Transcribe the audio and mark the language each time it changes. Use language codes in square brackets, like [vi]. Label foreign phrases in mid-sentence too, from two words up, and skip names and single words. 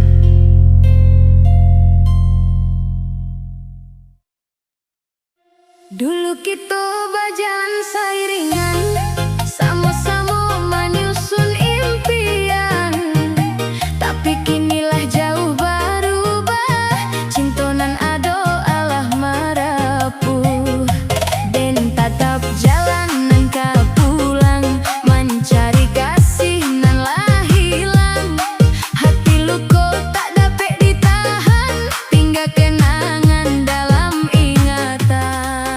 [id] Dulu kita berjalan seiringan, sama-sama menyusun impian. [min] Tapi kinilah jauh berubah, cintonan ado alah merapuh. Dan tatap jalanan ka pulang, mencari kasih nan lah hilang. [id] Hati luko tak dapat ditahan, tinggal kenangan dalam ingatan.